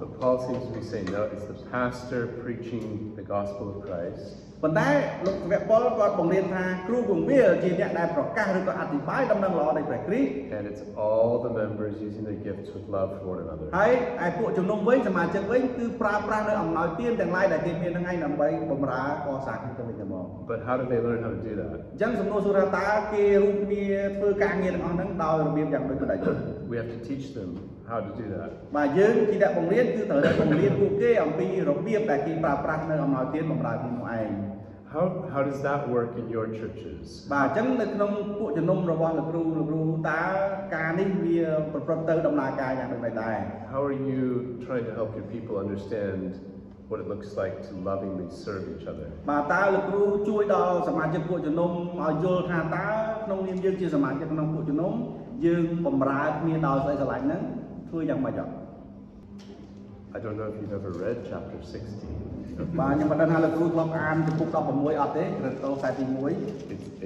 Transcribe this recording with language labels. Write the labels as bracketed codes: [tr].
[en] But Paul seems to be saying, no, it's the pastor preaching the gospel of Christ. [km] ប៉ុន្តែលោកវគ្គប៉ុលគាត់បង្រៀនថាគ្រូគង្វាលជាអ្នកដែលប្រកាសឬក៏អធិប្បាយដំណឹងល្អនៃព្រះគ្រីស្ទ [en] And it's all the members using their gifts with love for one another. [km] ហើយឯពួកជំនុំវិញសមាជិកវិញគឺប្រើប្រាស់នៅអំណោយទានទាំងឡាយដែលគេមានហ្នឹងឯងដើម្បីបម្រើកសាងគ្នាទៅវិញទៅមក [en] But how do they learn how to do that? [km] អញ្ចឹងសំណួរសួរថាតើគេរួមគ្នាធ្វើការងារទាំងអស់ហ្នឹងដោយរបៀបយ៉ាងដូចម្តេច [en] We have to teach them how to do that. [km] បាទយើងជាអ្នកបង្រៀនគឺត្រូវតែបង្រៀនពួកគេអំពីរបៀបដែលគេប្រើប្រាស់នៅអំណោយទានបម្រើគ្នានោះឯង [en] How does that work in your churches? [km] បាទអញ្ចឹងនៅក្នុងពួកជំនុំរបស់លោកគ្រូតើការនេះវាប្រព្រឹត្តទៅដំណើរការយ៉ាងដូចម្តេចដែរ [en] How are you trying to help your people understand what it looks like to lovingly serve each other? [km] បាទតើលោកគ្រូជួយដល់សមាជិកពួកជំនុំឲ្យយល់ថាតើក្នុងនាមយើងជាសមាជិកក្នុងពួកជំនុំយើងបម្រើគ្នាដោយស្អីស្រឡាញ់ហ្នឹងធ្វើយ៉ាងម៉េចអត់ [en] I don't know if you've ever read chapter 16. [km] បាទខ្ញុំមិនដឹងថាលោកគ្រូធ្លាប់អានចំពុក16អត់ទេក្រឹតតខ្សែទី1